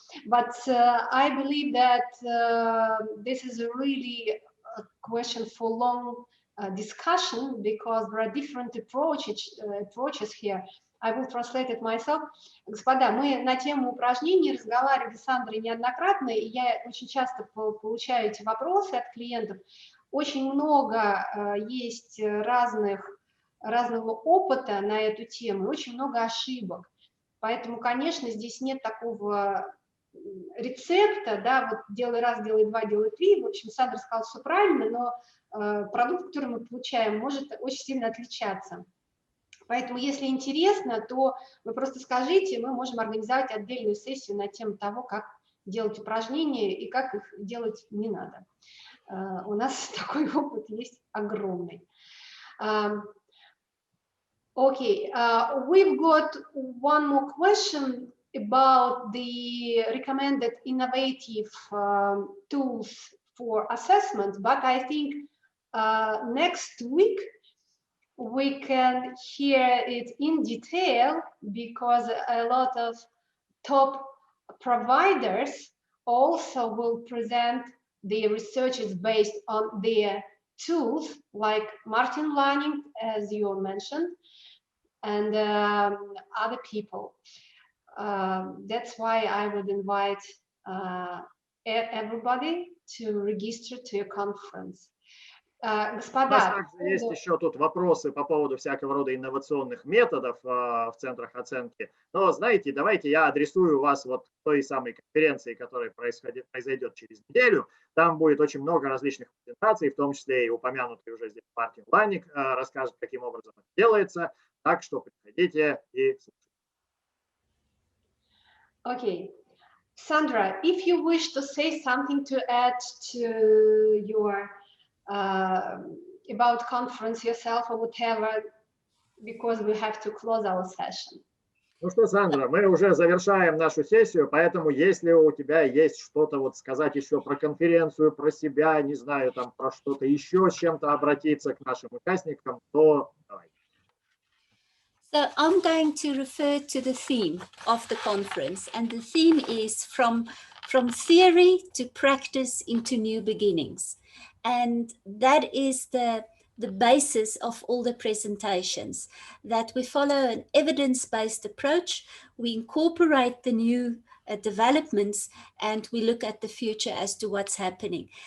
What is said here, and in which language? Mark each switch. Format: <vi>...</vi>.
<en>But I believe that this is a really a question for long discussion because there are different approaches here. I will translate it myself.</en> <ru>Господа, мы на тему упражнений разговаривали с Сандрой неоднократно, и я очень часто получаю эти вопросы от клиентов. Очень много есть разного опыта на эту тему, очень много ошибок. Поэтому, конечно, здесь нет такого рецепта, да, вот делай раз, делай два, делай три. В общем, Сандра сказала все правильно, но продукт, который мы получаем, может очень сильно отличаться. Поэтому, если интересно, то вы просто скажите, мы можем организовать отдельную сессию на тему того, как делать упражнения и как их делать не надо. У нас такой опыт есть огромный.</ru> <en>Okay, we've got one more question about the recommended innovative tools for assessment, but I think next week we can hear it in detail because a lot of top providers also will present their researches based on their tools, like Martin Learning, as you mentioned, and other people. That's why I would invite everybody to register to a conference.</en> <ru>У нас также есть еще тут вопросы по поводу всякого рода инновационных методов в центрах оценки. Но, знаете, давайте я адресую вас вот к той самой конференции, которая произойдет через неделю. Там будет очень много различных презентаций, в том числе и упомянутый уже здесь Мартин Ланник расскажет, каким образом это делается. Так что приходите и слушайте.</ru> <en>Okay. Sandra, if you wish to say something to add to your about conference yourself or whatever, because we have to close our session.</en> <ru>Ну что, Сандра, мы уже завершаем нашу сессию, поэтому если у тебя есть что-то вот сказать еще про конференцию, про себя, не знаю, там про что-то еще, с чем-то обратиться к нашим участникам, то давай.</ru> <en>So I'm going to refer to the theme of the conference, and the theme is from theory to practice into new beginnings. And that is the basis of all the presentations, that we follow an evidence-based approach, we incorporate the new developments, and we look at the future as to what's happening.</en>